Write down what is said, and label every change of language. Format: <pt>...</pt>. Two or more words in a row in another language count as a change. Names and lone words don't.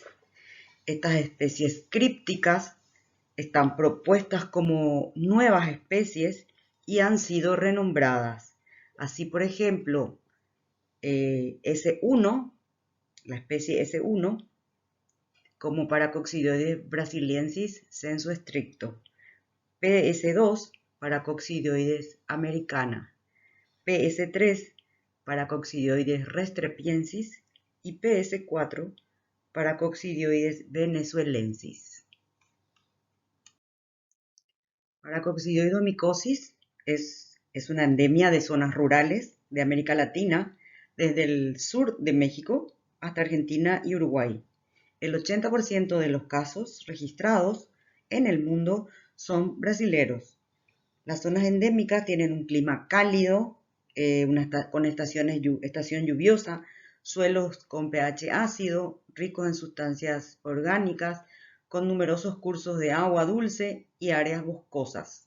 <es>Estas especies crípticas están propuestas como nuevas especies y han sido renombradas. Así, por ejemplo, S1, la especie S1, como Paracoccidioides brasiliensis sensu stricto. PS2, Paracoccidioides americana. PS3, Paracoccidioides restrepiensis. Y PS4, Paracoccidioides venezuelensis. Paracoccidioidomicosis es una endemia de zonas rurales de América Latina, desde el sur de México hasta Argentina y Uruguay. El 80% de los casos registrados en el mundo son brasileros. Las zonas endémicas tienen un clima cálido, con estación lluviosa, suelos con pH ácido, ricos en sustancias orgánicas, con numerosos cursos de agua dulce y áreas boscosas.</es>